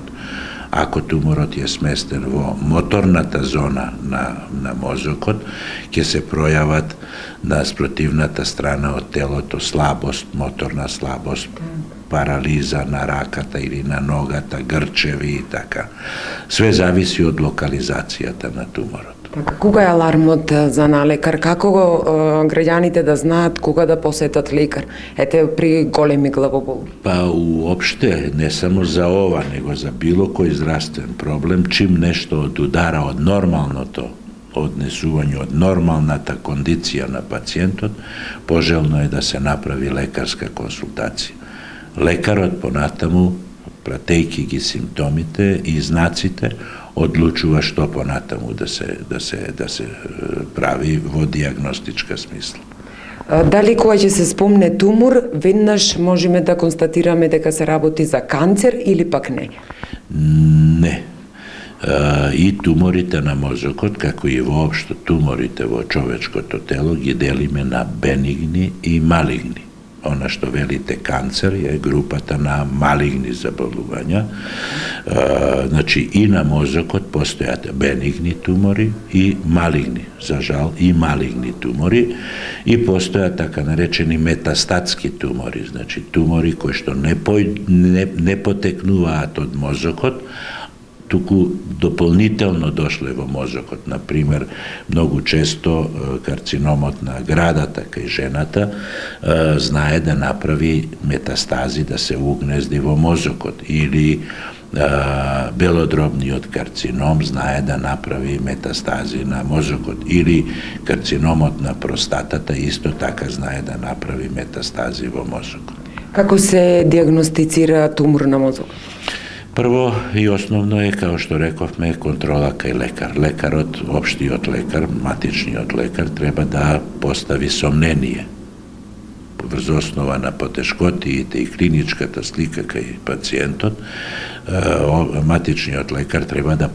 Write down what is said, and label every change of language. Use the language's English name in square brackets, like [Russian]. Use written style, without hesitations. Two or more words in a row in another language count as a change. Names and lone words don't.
[Macedonian] Ако туморот е сместен во моторната зона на мозокот, ќе се пројават да спротивната страна од тело, то слабост, моторна слабост, парализа на раката или на ногата, грчеви и така. Све зависи од локализацијата на туморот. Кога е алармот за на лекар? Како го граѓаните да знаат кога да посетат лекар? Ете при големи главоболи. Па уопште, не само за ова, него за било кој здравствен проблем, чим нешто одудара од нормалното однесување, од нормалната кондиција на пациентот, пожелно е да се направи лекарска консултација. Лекарот понатаму, пратејќи ги симптомите и знаците, одлучува што понатаму да се прави во дијагностичка смисла. Дали кога ќе се спомне тумор, веднаш можеме да констатираме дека се работи за канцер или пак не? Не. И туморите на мозокот, како и воопшто туморите во човечкото тело, ги делиме на бенигни и малигни. Она што велите канцер је групата на малигни zabолувања. Значи и на мозокот постојате бенигни тумори и малигни, за жал и малигни тумори и постоја така наречени метастатски тумори, значи тумори који што не poteknuvaат od mozokot, туку дополнително дошле во мозокот. Например, многу често карциномот на градата кај жената знае да направи метастази, да се угнезди во мозокот. Или белодробниот карцином знае да направи метастази на мозокот. Или карциномот на простатата исто така знае да направи метастази во мозокот. Како се диагностицира тумор на мозокот? Прво и основно је, као што рековме, контрола кај лекар. Лекарот, општиот лекар, матичниот лекар, треба да постави сомненије. Врз основа на потешкотијите и клиничката слика кај пацијентот, матичниот лекар треба да